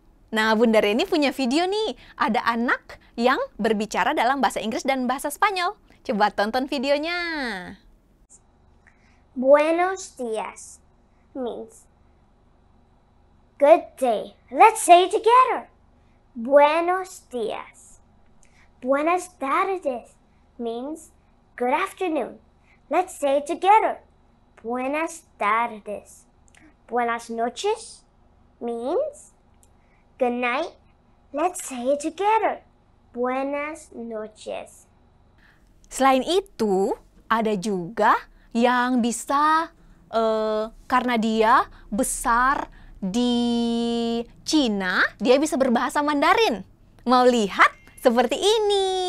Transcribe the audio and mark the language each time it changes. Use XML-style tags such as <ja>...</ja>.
<id>Nah, Bunda Reni punya video nih. Ada anak yang berbicara dalam bahasa Inggris dan bahasa Spanyol. Coba tonton videonya.</id> <es>Buenos días</es> <en>means good day. Let's say it together.</en> <es>Buenos días. Buenas tardes</es> <en>means good afternoon. Let's say it together.</en> <es>Buenas tardes. Buenas noches</es> <en>means good night. Let's say it together.</en> <es>Buenas noches.</es> <id>Selain itu, ada juga yang bisa karena dia besar di Cina, dia bisa berbahasa Mandarin. Mau lihat? Seperti ini.</id>